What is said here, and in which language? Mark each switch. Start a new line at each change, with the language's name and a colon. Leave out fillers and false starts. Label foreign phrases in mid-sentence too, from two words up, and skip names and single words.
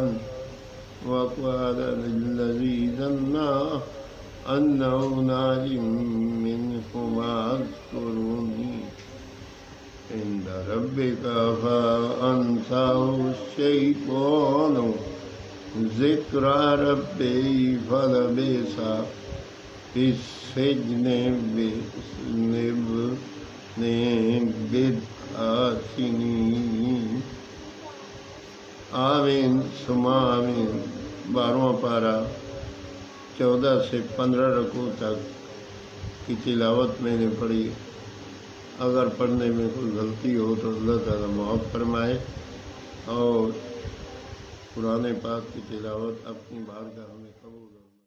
Arabic: وقال للذي ظن أنه ناج منهما اذكرني عند ربك فأنساه الشيطان ذكر ربه فلبث في السجن بضع سنين. آمين ثم آمين.
Hindi: 12वां पारा 14 से 15 रकू तक की तिलावत मैंने पढ़ी। अगर पढ़ने में कोई गलती हो तो अल्लाह ताला माफ़ फरमाए और कुरान पाक की तिलावत अपनी बारगाह में कबूल हो।